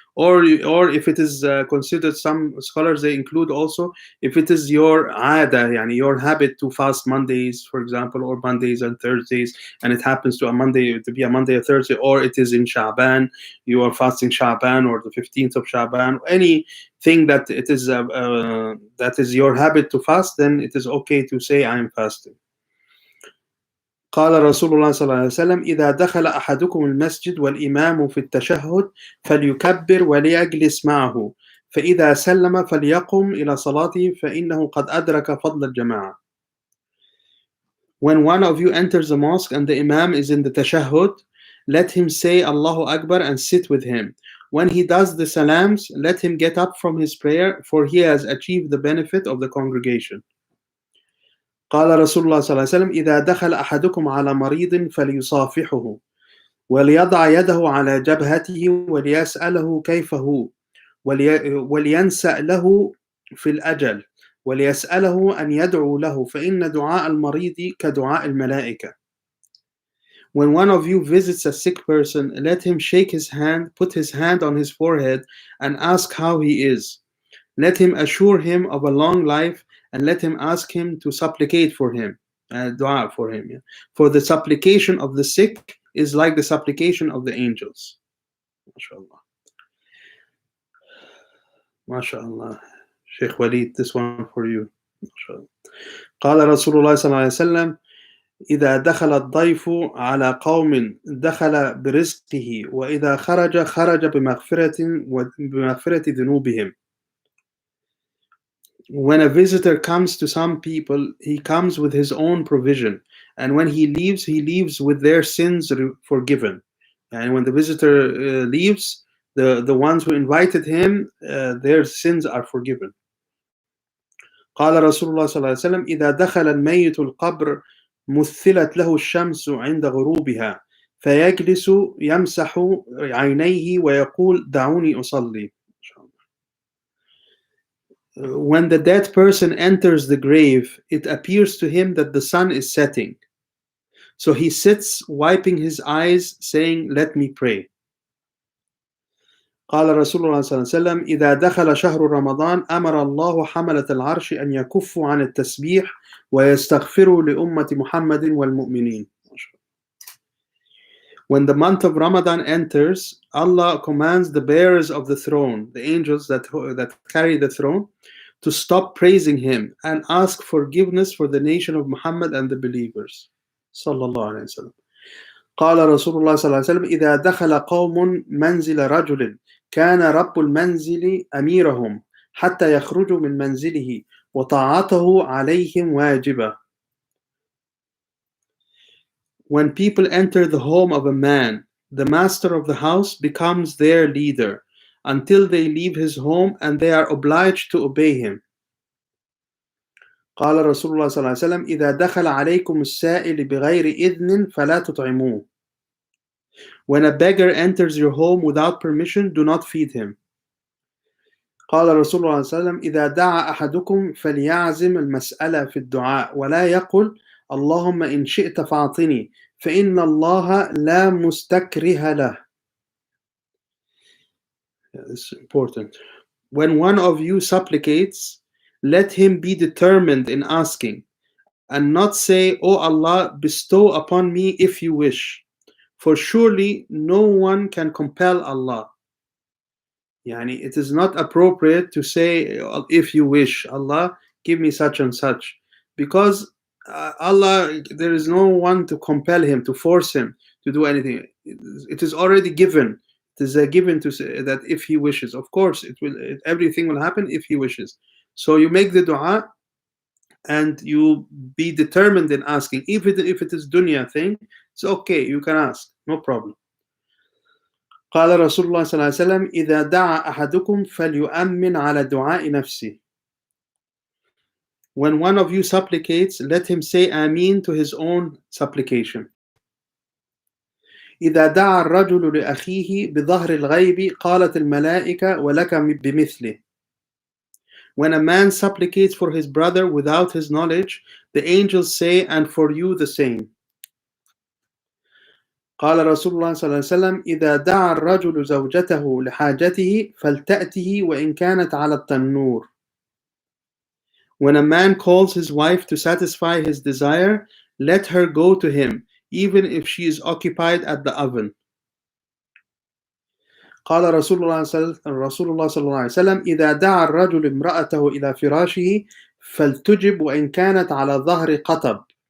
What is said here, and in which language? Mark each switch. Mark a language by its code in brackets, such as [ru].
[en] Or if it is considered, some scholars, they include also if it is your aada, yani your habit to fast Mondays, for example, or Mondays and Thursdays, and it happens to be a Monday or Thursday, or it is in Sha'ban, you are fasting Sha'ban or the 15th of Sha'ban, anything that it is that is your habit to fast, then it is okay to say I am fasting. [ar] قال رسول الله صلى الله عليه وسلم إذا دخل أحدكم المسجد والإمام في التشهد فليكبر وليجلس معه فإذا سلم فليقم إلى صلاته فإنه قد أدرك فضل الجماعة. [en] When one of you enters the mosque and the Imam is in the tashahhud, let him say Allahu Akbar and sit with him. When he does the salams, let him get up from his prayer, for he has achieved the benefit of the congregation. [ar] قال رسول الله صلى الله عليه وسلم إذا دخل أحدكم على مريض فليصافحه وليضع يده على جبهته وليسأله كيف هو ولينسأ له في الأجل وليسأله أن يدعو له فإن دعاء المريض كدعاء الملائكة. [en] When one of you visits a sick person, let him shake his hand, put his hand on his forehead, and ask how he is. Let him assure him of a long life, and let him ask him to supplicate for him, dua for him. Yeah. For the supplication of the sick is like the supplication of the angels. MashaAllah. MashaAllah. Sheikh Walid, this one for you. MashaAllah. [ar] قال رسول الله صلى الله عليه وسلم إذا دخل الضيف على قوم دخل برزقه وإذا خرج بمغفرة ذنوبهم. [en] When a visitor comes to some people, he comes with his own provision, and when he leaves with their sins forgiven. And when the visitor leaves, the ones who invited him, their sins are forgiven. [ar] قال رسول الله صلى الله عليه وسلم إذا دخل الميت القبر مثلت له الشمس عند غروبها فيجلس يمسح عينيه ويقول دعوني أصلي. [en] When the dead person enters the grave, it appears to him that the sun is setting. So he sits wiping his eyes, saying, let me pray. [ar] قال رسول الله صلى الله عليه وسلم إذا دخل شهر رمضان أمر الله حملة العرش أن يكفوا عن التسبيح ويستغفروا لأمة محمد والمؤمنين. [en] When the month of Ramadan enters, Allah commands the bearers of the throne, the angels that carry the throne, to stop praising Him and ask forgiveness for the nation of Muhammad and the believers. Sallallahu alayhi wa sallam. [ar] قال رسول الله صلى الله عليه وسلم إذا دخل قوم منزل رجل كان رب المنزل أميرهم حتى يخرجوا من منزله وطاعته عليهم واجبة. [en] When people enter the home of a man, the master of the house becomes their leader until they leave his home, and they are obliged to obey him. [ar] قال رسول الله صلى الله عليه وسلم إذا دخل عليكم السائل بغير إذن فلا تطعموه. [en] When a beggar enters your home without permission, do not feed him. [ar] قال رسول الله صلى الله عليه وسلم إذا دعا أحدكم فليعزم المسألة في الدعاء ولا يقل اللهم إن شئت فأعطني فإن الله لا مستكره له. [en] It's important. When one of you supplicates, let him be determined in asking, and not say, O Allah, bestow upon me if you wish. For surely no one can compel Allah. Yani, it is not appropriate to say, if you wish, Allah, give me such and such. Because Allah, there is no one to compel him, to force him to do anything. It is already given. It is given to say that if he wishes, of course, everything will happen if he wishes. So you make the dua and you be determined in asking. If it is dunya thing, it's okay, you can ask, no problem. [ar] قال رسول الله صلى الله عليه وسلم إذا دعا أحدكم فليؤمن على دعاء نفسه. [en] When one of you supplicates, let him say Ameen to his own supplication. [ar] إذا دعا الرجل لأخيه بظهر الغيب قالت الملائكة ولك بمثله. [en] When a man supplicates for his brother without his knowledge, the angels say, and for you the same. [ar] قال رسول الله صلى الله عليه وسلم إذا دعا الرجل زوجته لحاجته فلتأته وإن كانت على التنور. [en] When a man calls his wife to satisfy his desire, let her go to him, even if she is occupied at the oven. [ar] قال رسول الله صلى الله عليه وسلم إذا دعا الرجل امرأته إلى فراشه فلتجب وإن كانت على ظهر قطب.